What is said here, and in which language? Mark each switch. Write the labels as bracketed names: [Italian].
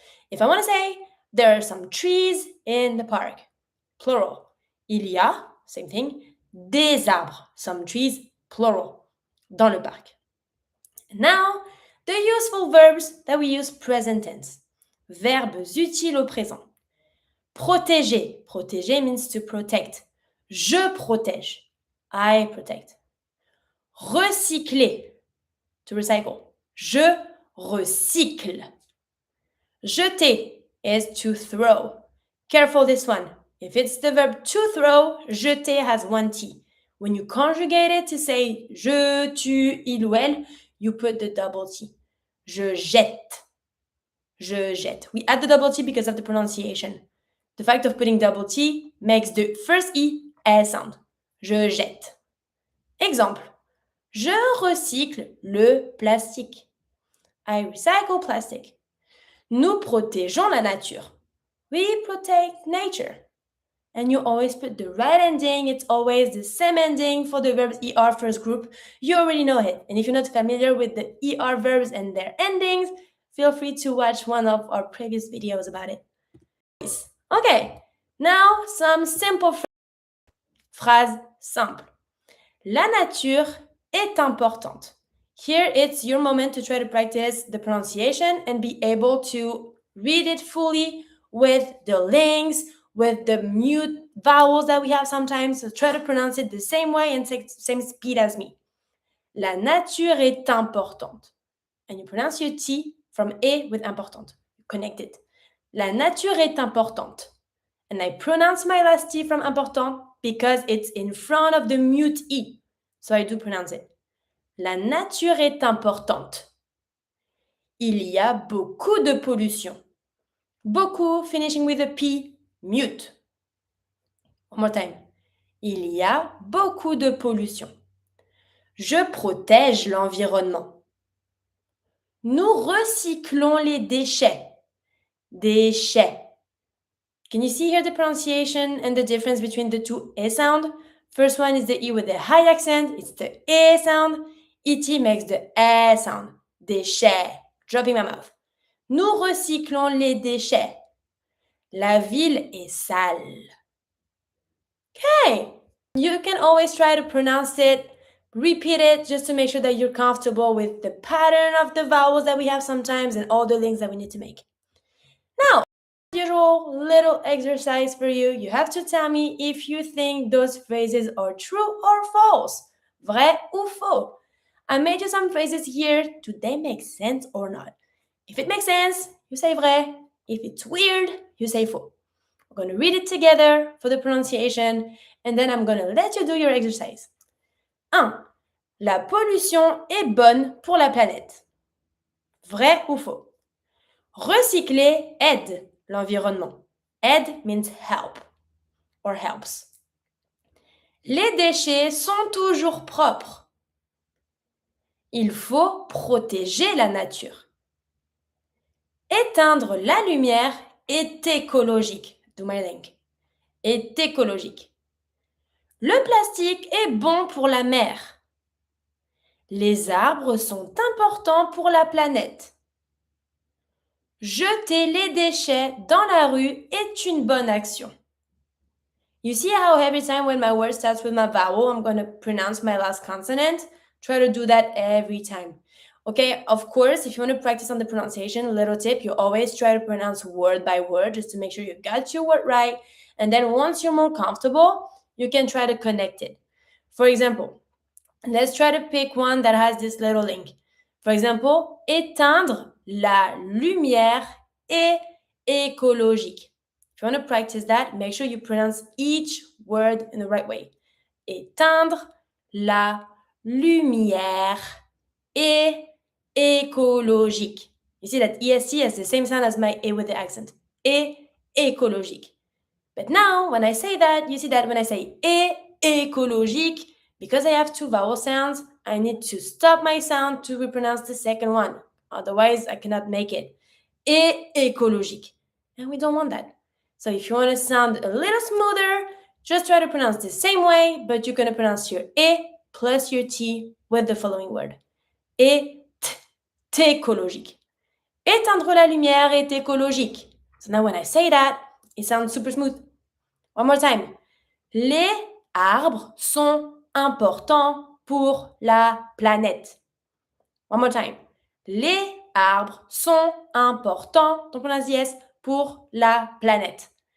[English] If I want to say there are some trees in the park, plural, [French] il y a, [English] same thing, [French] des arbres, [English] some trees, plural, [French] dans le parc. [English] Now, the useful verbs that we use present tense. [French] Verbes utiles au présent. [English] Protéger. Protéger means to protect. [French] Je protège. [English] I protect. Recycler. To recycle. [French] Je recycle. [English] Jeter is to throw. Careful this one. If it's the verb to throw, jeter has one T. When you conjugate it to say je, tu, il ou elle, you put the double T. [French] Je jette. Je jette. [English] We add the double T because of the pronunciation. The fact of putting double T makes the first E a sound. [French] Je jette. Exemple. Je recycle le plastique. [English] I recycle plastic. [French] Nous protégeons la nature. [English] We protect nature. And you always put the right ending. It's always the same ending for the verbs ER first group. You already know it. And if you're not familiar with the ER verbs and their endings, feel free to watch one of our previous videos about it. Okay, now some simple phrases simples. [French] La nature est importante. [English] Here it's your moment to try to practice the pronunciation and be able to read it fully with the links, with the mute vowels that we have sometimes. So try to pronounce it the same way and same speed as me. [French] La nature est importante. [English] And you pronounce your T from E with importante. Connect it. [French] La nature est importante. [English] And I pronounce my last T from important because it's in front of the mute E. So I do pronounce it. [French] La nature est importante. Il y a beaucoup de pollution. [English] Beaucoup, finishing with a P, mute. One more time. [French] Il y a beaucoup de pollution. Je protège l'environnement. Nous recyclons les déchets. Déchets. [English] Can you see here the pronunciation and the difference between the two E sound? First one is the E with the high accent. It's the E sound. E.T. makes the eh sound. Déchets. Dropping my mouth. [French] Nous recyclons les déchets. La ville est sale. Okay. [English] You can always try to pronounce it, repeat it just to make sure that you're comfortable with the pattern of the vowels that we have sometimes and all the links that we need to make. Now, usual little exercise for you. You have to tell me if you think those phrases are true or false. [French] Vrai ou faux. [English] I made you some phrases here. Do they make sense or not? If it makes sense, you say vrai. If it's weird, you say faux. We're going to read it together for the pronunciation, and then I'm going to let you do your exercise. 1. [French] La pollution est bonne pour la planète. Vrai ou faux? Recycler aide l'environnement. [English] Aide means help or helps. [French] Les déchets sont toujours propres. Il faut protéger la nature. Éteindre la lumière est écologique. [English] Do my link. [French] Est écologique. Le plastique est bon pour la mer. Les arbres sont importants pour la planète. Jeter les déchets dans la rue est une bonne action. [English] You see how every time when my word starts with my vowel, I'm going to pronounce my last consonant? Try to do that every time. Okay, of course, if you want to practice on the pronunciation, little tip, you always try to pronounce word by word just to make sure you got your word right. And then once you're more comfortable, you can try to connect it. For example, let's try to pick one that has this little link. For example, [French] éteindre la lumière est écologique. [English] If you want to practice that, make sure you pronounce each word in the right way. [French] Éteindre la lumière est écologique. [English] You see that EST has the same sound as my A with the accent. [French] Et écologique. [English] But now, when I say that, you see that when I say [French] et écologique, [English] because I have two vowel sounds, I need to stop my sound to repronounce the second one. Otherwise, I cannot make it. [French] Et écologique. [English] And we don't want that. So if you want to sound a little smoother, just try to pronounce the same way, but you're going to pronounce your E plus your T with the following word. [French] Et écologique. Éteindre la lumière est écologique. [English] So now when I say that, it sounds super smooth. One more time. [French] Les arbres sont importants pour la planète. [English] One more time. [French] Les arbres sont importants, [English] don't pronounce the S, [French] pour la planète.